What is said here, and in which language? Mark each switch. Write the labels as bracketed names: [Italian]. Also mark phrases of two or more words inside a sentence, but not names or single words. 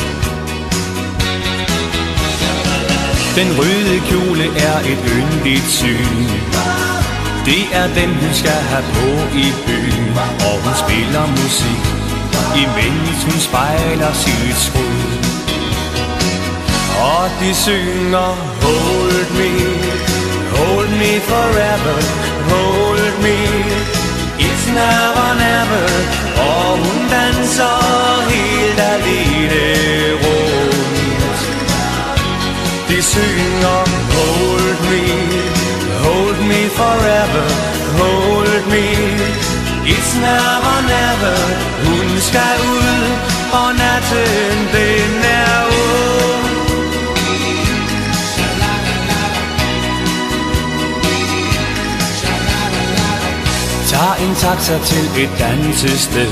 [Danish] Den røde kjole er et yndigt syn. Det er den, hun skal have på i byen, og hun spiller musik, imens hun spejler sit skud. Og de synger, [English] hold me forever, hold me, it's now or never. [Danish] Og hun danser helt alene rundt. De synger, [English] hold me forever, hold me, it's now or never. [Danish] Hun skal ud, og natten den er ung. Tag en taxa til et dansested.